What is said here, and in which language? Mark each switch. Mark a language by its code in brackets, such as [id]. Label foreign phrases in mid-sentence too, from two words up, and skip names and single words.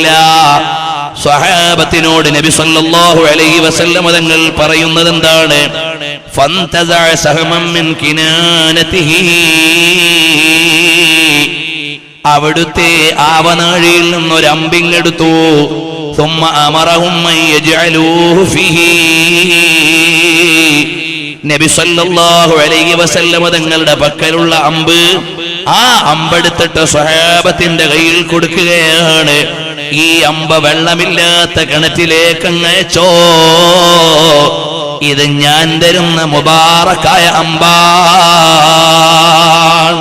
[ml] സ്വഹാബത്തിനോട് നബി [ar] صلى الله عليه وسلم [ml] തങ്ങൾ പറയുന്നത് എന്താണ്? [ar] فانتزع سهما من كنانته, [ml] അവിടുത്തെ ആവനാഴിയിൽ നിന്നൊരമ്പിങ്ങെടുത്തു. [ar] ثم أمرهم أن يجعلوه فيه. [ml] നബി [ar] صلى الله عليه وسلم [ml] തങ്ങളുടെ പക്കലുള്ള അമ്പ്, ആ അമ്പെടുത്തിട്ട് സ്വഹാബത്തിന്റെ കയ്യിൽ കൊടുക്കുകയാണ്. ഈ അമ്പ വെള്ളമില്ലാത്ത കിണറ്റിലേക്ക് അങ്ങയച്ചോ, ഇത് ഞാൻ തരുന്ന മുബാറക്കായ അമ്പാണ്.